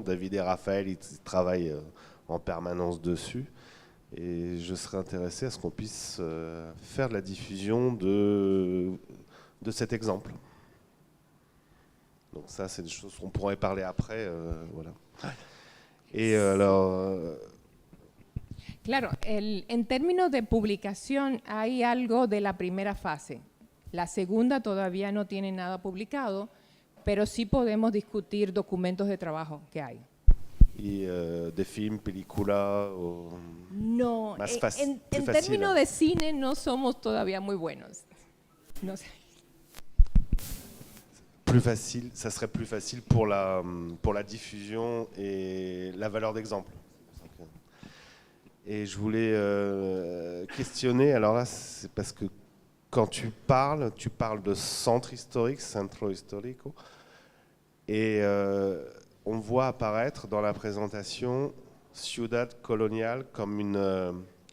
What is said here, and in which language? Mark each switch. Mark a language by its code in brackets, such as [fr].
[fr] David et Raphaël, ils travaillent en permanence dessus. Et je serais intéressé à ce qu'on puisse faire de la diffusion de cet exemple. Donc ça, c'est des choses qu'on pourrait parler après. Voilà. Et alors... [es] Claro, en términos de publicación hay algo de la primera fase. La segunda todavía no tiene nada publicado, pero sí podemos discutir documentos de trabajo que hay. ¿Y de film, película? No, más en [fr] plus [es] términos de cine no somos todavía muy buenos. No sé. [fr] Plus facile, ça serait plus facile pour la diffusion et la valeur d'exemple. Et je voulais questionner, alors là, c'est parce que quand tu parles de centre historique, centro histórico, et on voit apparaître dans la présentation Ciudad Colonial comme une...